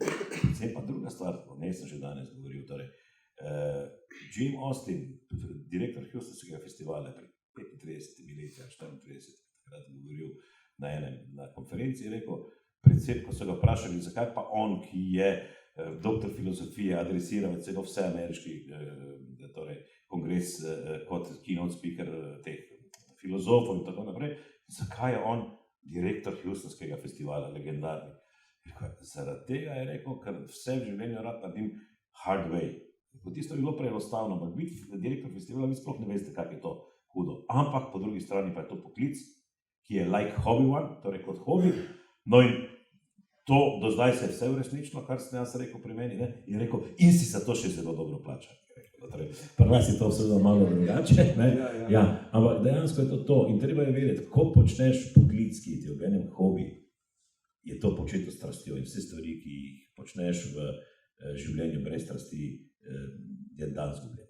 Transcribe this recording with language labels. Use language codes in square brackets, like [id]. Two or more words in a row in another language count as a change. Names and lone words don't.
[sl] Zdaj pa druga stvar, o njej sem že danes govoril, torej, Jim Austin, direktor Houstonskega festivala, pred 35 leti, 34, takrat govoril na konferenci, je rekel, predvsem, ko so ga vprašali, zakaj pa on, ki je doktor filozofije, adresiral celo vse ameriški torej, kongres kot [en] keynote speaker [sl] teh filozofov in tako naprej, zakaj je on direktor Houstonskega festivala, legendarni. Zaradi tega je rekel, ker vse v življenju rad naredim [en] hard way. [sl] Tisto je bilo preenostavno, ampak biti direktor festivala, vi sploh ne veste, kak je to hudo. Ampak po drugi strani pa je to poklic, ki je [en] like hobby one, [sl] torej kot hobi. No in to do zdaj se je vse uresničilo, kar sem jaz rekel pri meni, ne? In rekel, in si za to še zelo dobro plača. Pri nas je to vse malo drugače, ne? Ja, ampak dejansko je to. In treba je vedeti, ko počneš poklic, ki ti je obenem hobi, je to početo strastjo in vse stvari, ki jih počneš v življenju brez strasti, je dan zgubljen.